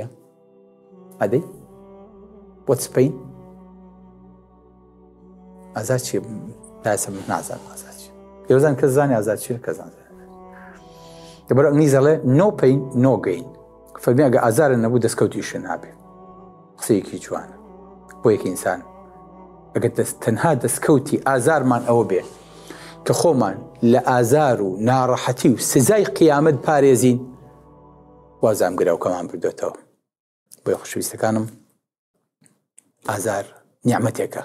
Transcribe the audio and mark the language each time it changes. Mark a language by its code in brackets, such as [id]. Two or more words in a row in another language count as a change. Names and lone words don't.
[ckb] ئەدەی بۆت سپەین ئازار چییە؟ داسە من نازانم ئازار چییە پێوەزان کەس زانی ئازار چییە کەس نازانێت لەبەرەوە ئەنگلیزەڵێ [en] no pain no gain [ckb] فەرمی ئەگە ئازارە نەبوو دەستکەوتیشە نابێ قسەیەکی جوانە بۆ یەک ئینسان ئەگە تەنها دەستکەوتی ئازارمان ئەوە بێ کە خۆمان لە ئازار و ناڕەحەتی و سزای قیامەت پارێزین وازام گرەوکەمان بردوێتەوە بۆیە خۆشەویستەکانم ئازار نیعمەتێکە